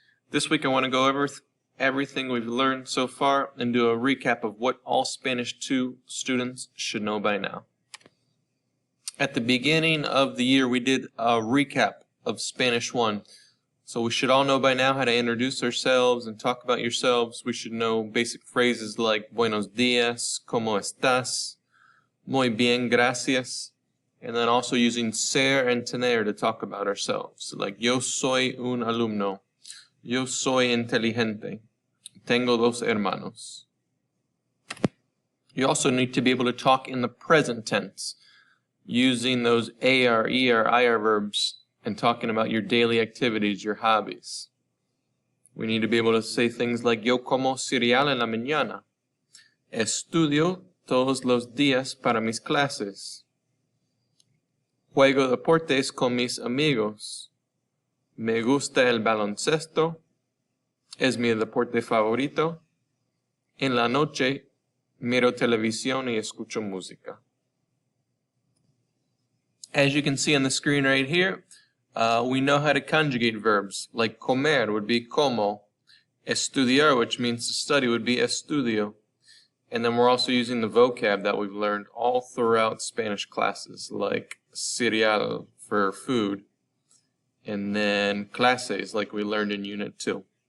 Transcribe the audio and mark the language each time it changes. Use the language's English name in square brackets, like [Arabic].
[English] This week I want to go over everything we've learned so far and do a recap of what all Spanish 2 students should know by now. At the beginning of the year we did a recap of Spanish 1. So we should all know by now how to introduce ourselves and talk about yourselves. We should know basic phrases like [Spanish] buenos días, ¿cómo estás? Muy bien, gracias. [English] And then also using ser and tener to talk about ourselves. Like, [Spanish] yo soy un alumno. Yo soy inteligente. Tengo dos hermanos. [English] You also need to be able to talk in the present tense, using those AR, ER, IR verbs, and talking about your daily activities, your hobbies. We need to be able to say things like, [Spanish] yo como cereal en la mañana. Estudio todos los días para mis clases. Juego deportes con mis amigos. Me gusta el baloncesto. Es mi deporte favorito. En la noche miro televisión y escucho música. [English] As you can see on the screen right here, we know how to conjugate verbs. Like comer would be como. Estudiar, which means to study, would be estudio. And then we're also using the vocab that we've learned all throughout Spanish classes, like cereal for food, and then clases like we learned in Unit 2.